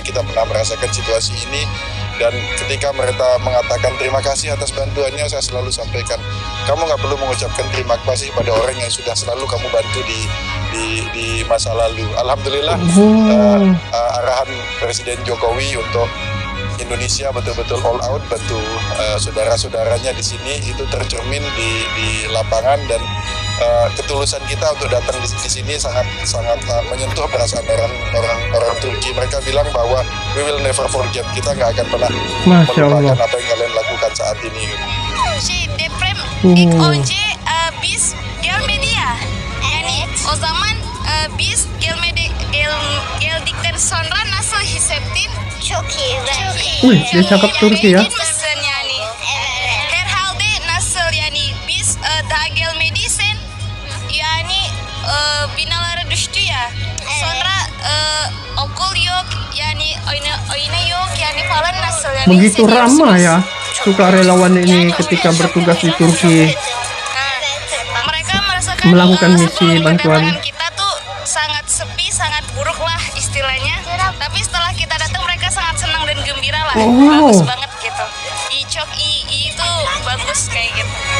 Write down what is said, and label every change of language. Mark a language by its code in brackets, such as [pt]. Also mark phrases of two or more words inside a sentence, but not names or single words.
[id] Kita pernah merasakan situasi ini, dan ketika mereka mengatakan terima kasih atas bantuannya, saya selalu sampaikan, kamu nggak perlu mengucapkan terima kasih pada orang yang sudah selalu kamu bantu di masa lalu. Alhamdulillah, arahan Presiden Jokowi untuk Indonesia betul-betul [en] all out [id] bantu saudara-saudaranya di sini itu tercermin di lapangan, dan ketulusan kita untuk datang di sini sangat menyentuh perasaan orang Turki. Mereka bilang bahwa [en] we will never forget, [id] kita nggak akan pernah melupakan apa yang kalian lakukan saat ini. [tr] Şey deprem ilk önce biz gelmedi ya. Yani o zaman biz geldikten sonra nasıl hissettin? Çok iyi. [id] Wih, dia cakap Turki ya. [tr] Yani herhalde nasıl yani biz daha gelmediysen yani binalara düştü ya. Sonra okul yok yani oyuna yok yani falan nasıl yani. [id] Begitu ramah ya sukarelawan ini ketika bertugas di Turki. Mereka merasakan melakukan misi bantuan. Kita tuh sangat sepi, sangat buruk lah istilahnya. Tapi setelah kita datang mereka sangat senang dan gembira lah. Bagus banget gitu. Itu bagus kayak gitu.